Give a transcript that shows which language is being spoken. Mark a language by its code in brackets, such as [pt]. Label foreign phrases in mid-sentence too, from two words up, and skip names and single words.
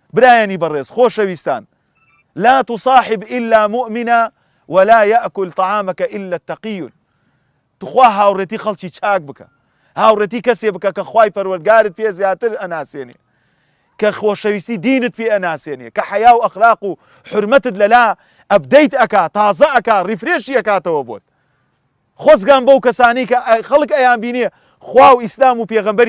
[ckb] برایانی بەڕێز خۆشەویستان [ar] لا تصاحب إلا مؤمنا ولا يأكل طعامك إلا التقي [ckb] تخوا هاوڕێتی خەڵکی چاک بکە هاوڕێتی کەسێ بکە کە خوای پەروەردگارت پێ زیاتر ئەناسێنێ کە خۆشەویستی دینت پێ ئەناسێنێ کە حەیا و ئەخلاق و حرمەتت لەلا ئەبدەیت ئەکا تازە ئەکا ڕیفرێشی ئەکاتەوە بۆت خۆزگان بەو کەسانی کە خەڵک ئەیان بینێ خوا و ئیسلام و پێغەمبەری